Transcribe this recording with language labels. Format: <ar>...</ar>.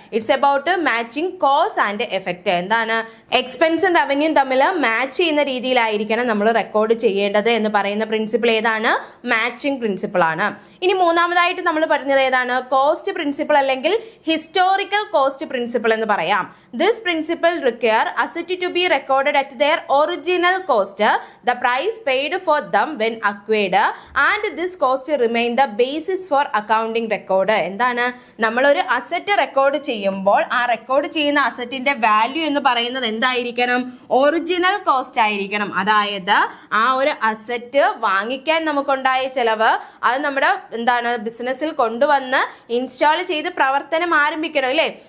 <en>It's about matching cause and effect.</en> <ml>എന്താണ്, എക്സ്പെൻസും റവന്യൂയും തമ്മിൽ match ചെയ്യുന്ന രീതിയിലായിരിക്കണം നമ്മൾ റെക്കോർഡ് ചെയ്യേണ്ടത് എന്ന് പറയുന്ന പ്രിൻസിപ്പിൾ ഏതാണ്? മാച്ചിങ് പ്രിൻസിപ്പിൾ ആണ്. ഇനി മൂന്നാമതായിട്ട് നമ്മൾ പറഞ്ഞത് ഏതാണ്? കോസ്റ്റ് പ്രിൻസിപ്പിൾ അല്ലെങ്കിൽ ഹിസ്റ്റോറിക്കൽ കോസ്റ്റ് പ്രിൻസിപ്പിൾ എന്ന് പറയാം.</ml> <en>This principle require asset to be recorded at their original cost, the price paid for them when acquired, and this cost remain the basis for accounting record.</en> <ml>എന്താണ്, നമ്മളൊരു asset record ചെയ്യുമ്പോൾ ആ record ചെയ്യുന്ന അസറ്റിന്റെ value എന്ന് പറയുന്നത് എന്തായിരിക്കണം? Original cost ആയിരിക്കണം. അതായത് ആ ഒരു അസറ്റ് വാങ്ങിക്കാൻ നമുക്കുണ്ടായ ചെലവ് അത് നമ്മുടെ എന്താണ് ബിസിനസ്സിൽ കൊണ്ടുവന്ന് ഇൻസ്റ്റാൾ ചെയ്ത് പ്രവർത്തനം ആരംഭിക്കണം അല്ലേ?</ml>